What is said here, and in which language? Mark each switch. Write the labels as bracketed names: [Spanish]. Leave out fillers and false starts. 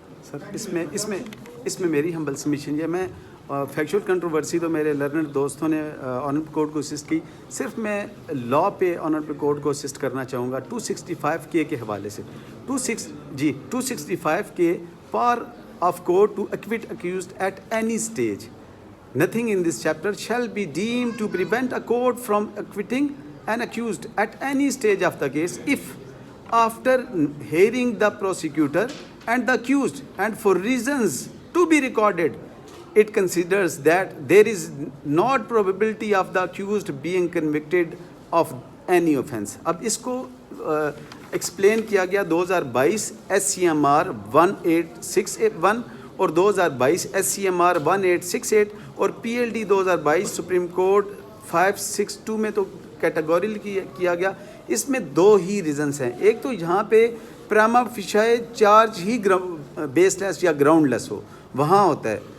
[Urdu] سر اس میں میری ہمبل سبمیشن یہ میں فیکچوئل کنٹروورسی تو میرے لرنڈ دوستوں نے آنریبل کورٹ کو اسسٹ کی، صرف میں لا پہ آنریبل کورٹ کو اسسٹ کرنا چاہوں گا 265 کے حوالے سے. [English] 265 کے power of court to acquit accused at any stage. Nothing in this chapter shall be deemed to prevent a court from acquitting an accused at any stage of the case if, after hearing the prosecutor and the accused, and for reasons to be recorded, it considers that there is not probability of the accused being convicted of any offense. [Urdu] اب اس کو explain کیا گیا 2022 SCMR 18681 اور 2022 SCMR 1868 اور PLD 2022 supreme court 562 میں تو کیٹیگوریل کیا گیا. اس میں دو ہی ریزنس ہیں. ایک تو یہاں پہ پراما فیشائے چارج ہی بیس لیس یا گراؤنڈ لیس ہو، وہاں ہوتا ہے.